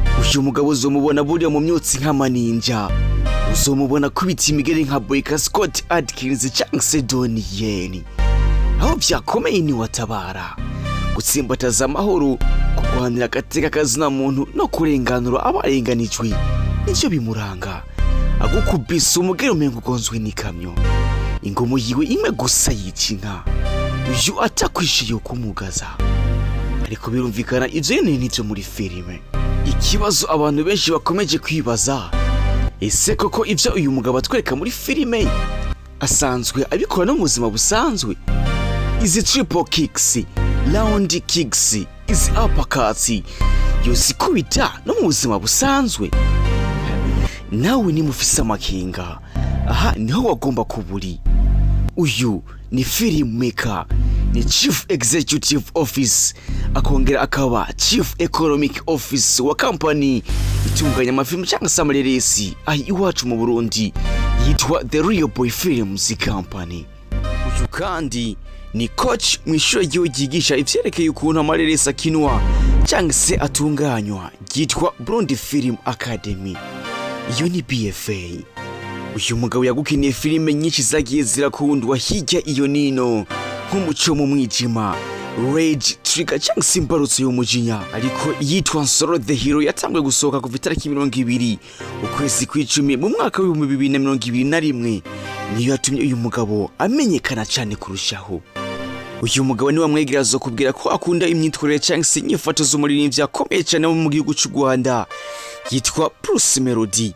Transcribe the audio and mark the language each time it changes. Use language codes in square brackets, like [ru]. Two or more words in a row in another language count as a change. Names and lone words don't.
[rn] uyu mugabo uzomubona buriya mu myotsi nk'amaninja, uzomubona kubita imigeri nka Boyka Scott Adkins cyangwa se Donnie Yen. Aho byakomeye ni watabara gutsimbataza amahoro, kurwanira agateka kazina muntu no kurenganura abarenganijwe, nicyo bimuranga. Agukubise umugeri umengo ugonzwe n'ikamyo, ingomo yiwe imwe gusa yicinka, uyu atakwishiye kumugaza. Ariko birumvikana ivyo nivyo muri filime. Ikibazo abantu benshi bakomeje kwibaza, ese koko ivyo uyu mugabo atwereka muri filime asanzwe abikora no mu buzima busanzwe? Izi [en] triple kicks, round kicks, [rn] izi uppercuts yozikubita no mu buzima busanzwe? Nawe ni mufise amakenga, aha niho wagomba kuburi. Uyu ni filmmaker, ni [en] Chief Executive Office, [rn] akongera akaba [en] Chief Economic Office [rn] wa company itunganya amafilm cyangwa se amareresi ahi iwacu mu Burundi yitwa The Real Boy Films Company. Uyu kandi ni coach mu ishuri ryigisha ivyerekeye ukuntu amareresi akinwa cyangwa se atunganywa yitwa Burundi Film Academy. Iyo ni BFA. Uyu mugabo yagukiniye filime nyinshi zagiye zirakundwa hirya iyo nino, nk'umuco mu mwijima, Rage, Trigger cyangwa se imbarutso y'umujinya. Ariko yitwa Nsoro the Hero yatangwe gusohoka kuva itariki 20 ukwezi kw'icumi mu mwaka wa 2021, niyo yatumye uyu mugabo amenyekana cyane kurushaho. Uyu mugabo ni wamwegera zo kubwira ko akunda imyitwarire cyangwa se inyifato z'umuririmbyi akomeye cyane mu gihugu cy'u Rwanda yitwa Bruce Melody.